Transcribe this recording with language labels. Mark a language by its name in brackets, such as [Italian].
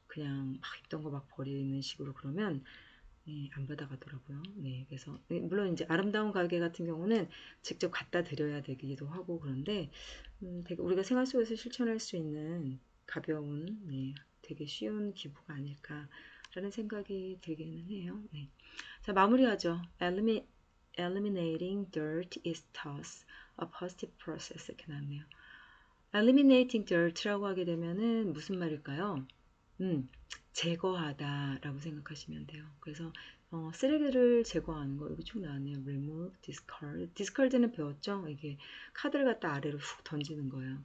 [Korean] 그냥 막 입던 거 막 버리는 식으로 그러면 예, 안 받아가더라고요. 네, 그래서 예, 물론 이제 아름다운 가게 같은 경우는 직접 갖다 드려야 되기도 하고 그런데 되게 우리가 생활 속에서 실천할 수 있는 가벼운 네, 되게 쉬운 기부가 아닐까라는 생각이 들기는 해요. 네. 자, 마무리하죠. [English] Eliminating dirt is thus a positive process. [Korean] 이렇게 나왔네요. Eliminating dirt라고 하게 되면은 무슨 말일까요? 음, 제거하다라고 생각하시면 돼요. 그래서 쓰레기를 제거하는 거 여기 쭉 나왔네요. Remove, discard. discard는 배웠죠? 이게 카드를 갖다 아래로 훅 던지는 거예요.